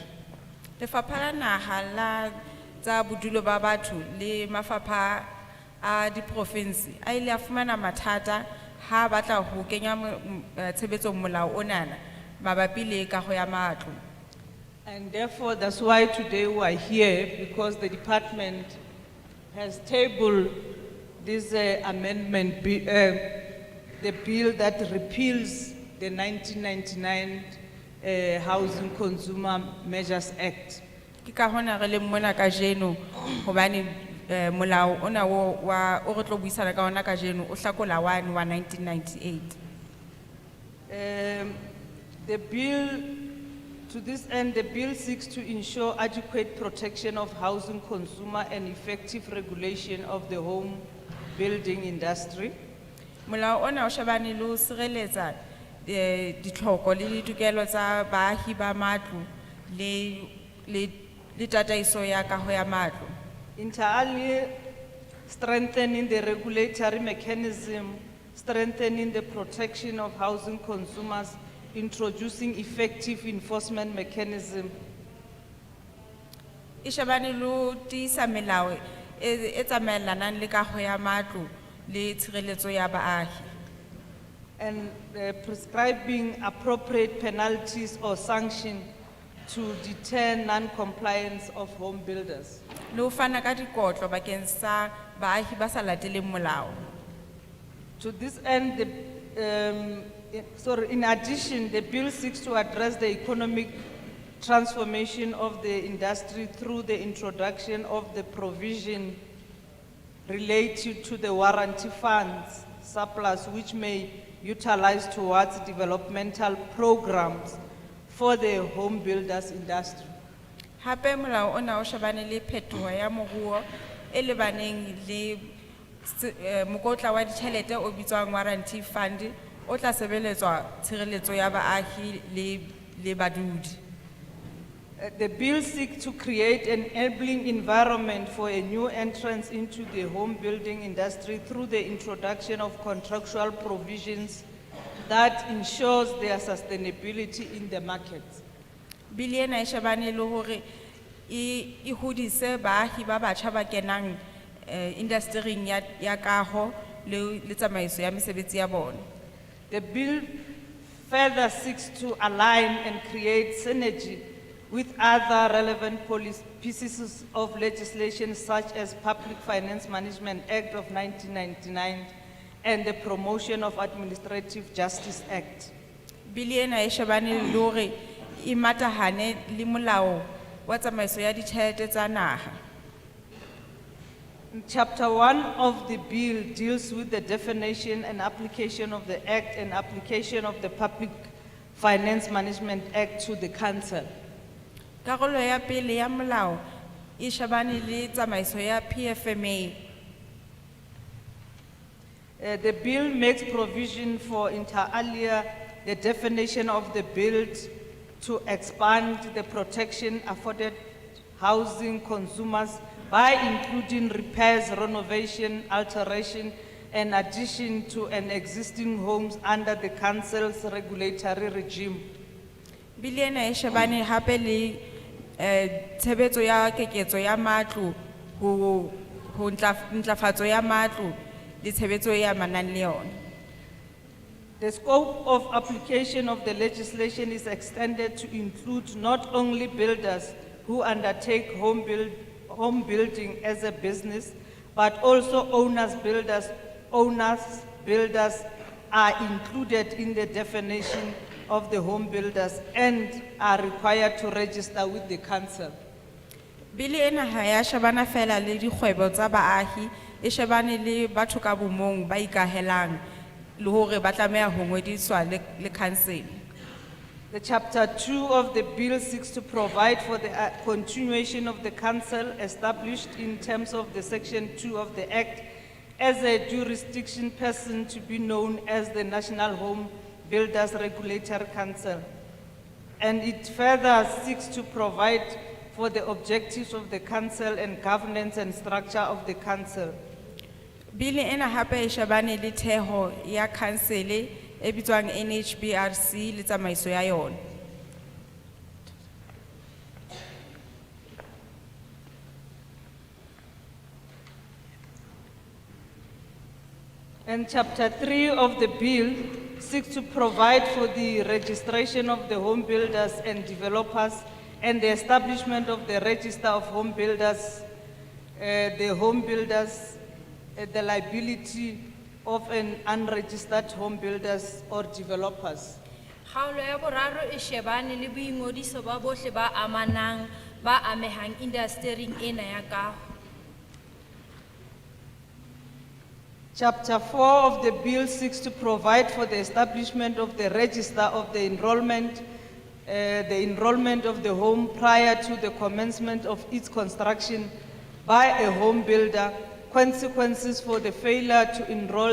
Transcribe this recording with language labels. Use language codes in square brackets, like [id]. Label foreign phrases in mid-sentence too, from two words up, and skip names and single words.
[st] Lefapha la naha la tsa bodulo ba batho le mafapha a di-province a ile a fumana mathata ha batla ho kenya tshebetsong molao onana mabapi le kaho ya matlo. [en] And therefore, that's why today we are here, because the department has tabled this amendment, the bill that repeals the 1999 Housing Consumer Measures Act. [st] Ke ka hona re le mona kajeno hobane molao ona wa o re tlo buisana ka ona kajeno o hlakola wa 1998. [en] The bill, to this end, the bill seeks to ensure adequate protection of housing consumer and effective regulation of the home building industry. [st] Molao ona o shebane le ho sireletsa ditlhoko le ditokelo tsa baahi ba matlo le tataiso ya kaho ya matlo. [la] Inter alia, [en] strengthening the regulatory mechanism, strengthening the protection of housing consumers, introducing effective enforcement mechanism. [st] E shebane le ho tiisa melao e tsamaelanang le kaho ya matlo le tshireletso ya baahi. [en] And prescribing appropriate penalties or sanction to deter non-compliance of home builders. [st] Le ho fana ka dikotlo bakeng sa baahi ba sa lateleng molao. [en] To this end, in addition, the bill seeks to address the economic transformation of the industry through the introduction of the provision related to the warranty funds surplus, which may utilize towards developmental programs for the home builders industry. [st] Hape molao ona o shebane le phetoho ya moruo e lebaneng le mokotla wa ditjhelete o bitswang [en] warranty fund [st] o tla sebeletswa tshireletso ya baahi le badudi. [en] The bill seeks to create an enabling environment for a new entrance into the home building industry through the introduction of contractual provisions that ensures their sustainability in the market. [st] Bill ena e shebane le hore e hodise baahi ba batjha ba kenang industry-ing ya kaho le tsamaiso ya mesebetsi ya bona. [en] The bill further seeks to align and create synergy with other relevant pieces of legislation such as Public Finance Management Act of 1999 and the Promotion of Administrative Justice Act. [st] Bill ena e shebane le hore e matahane le molao wa tsamaiso ya ditjhelete tsa naha. [en] Chapter 1 of the bill deals with the definition and application of the Act and application of the Public Finance Management Act to the Council. [st] Karolo ya pele ya molao e shebane le tsamaiso ya PFMA. [en] The bill makes provision for [la] inter alia [en] the definition of the bill to expand the protection afforded housing consumers by including repairs, renovation, alteration, and addition to an existing homes under the council's regulatory regime. [st] Bill ena e shebane hape le tshebetso ya keketso ya matlo ho ntlafatso ya matlo le tshebetso ya manang le yona. [en] The scope of application of the legislation is extended to include not only builders who undertake home building as a business, but also owners, builders are included in the definition of the home builders and are required to register with the council. [st] Bill ena ha ya shebana fela le dikgwebo tsa baahi, e shebane le batho ka bomong ba ikahelang le hore ba tlameha ho ngodiswa le council. [en] The chapter 2 of the bill seeks to provide for the continuation of the council established in terms of the section 2 of the act as a jurisdiction person to be known as the National Home Builders Regulatory Council. And it further seeks to provide for the objectives of the council and governance and structure of the council. [st] Bili ena hape e shebane le theho ya council e bitswang NHBRC le tsamaiso ya yona. [en] And chapter 3 of the bill seeks to provide for the registration of the home builders and developers and the establishment of the register of home builders, the liability of an unregistered home builders or developers. [st] Kgaolo ya boraro e shebane le boingodiso ba bohle ba amanang ba amehang industry-ing ena ya kaho. [en] Chapter 4 of the bill seeks to provide for the establishment of the register of the enrollment of the home prior to the commencement of its construction by a home builder, consequences for the failure to enroll